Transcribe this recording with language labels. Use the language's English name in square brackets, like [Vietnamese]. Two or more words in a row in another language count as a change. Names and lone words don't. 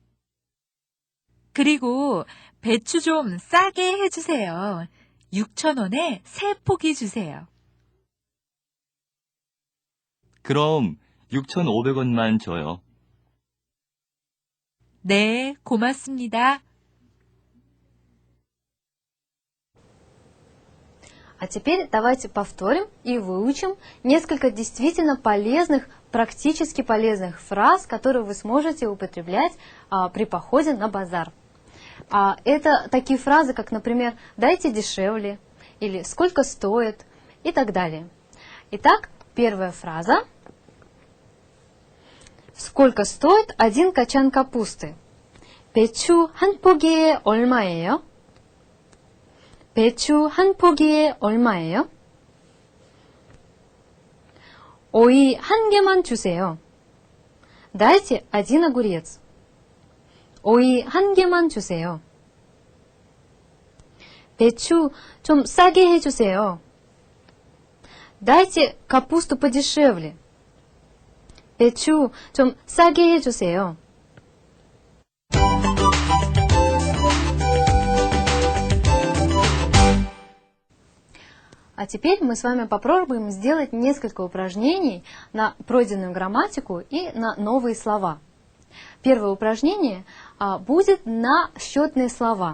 [Korean] 그리고 배추 좀 싸게 해주세요. 6,000원에 3포기 주세요. 그럼 6,500원만 줘요. 네, 고맙습니다. [Russian] А теперь давайте повторим и выучим несколько действительно полезных, практически полезных фраз, которые вы сможете употреблять при походе на базар. Это такие фразы, как, например, «дайте дешевле» или «сколько стоит» и так далее. Итак, первая фраза. Сколько стоит один качан капусты? [Korean] 배추 한 포기에 얼마예요? 배추 한 포기에 얼마예요? 오이 한 개만 주세요. [Russian] Дайте один огурец. [Korean] 오이 한 개만 주세요. 배추 좀 싸게 해주세요. [Russian] Дайте капусту подешевле. [Korean] 배추 좀 싸게 해주세요. [Russian] А теперь мы с вами попробуем сделать несколько упражнений на пройденную грамматику и на новые слова. Первое упражнение будет на счетные слова.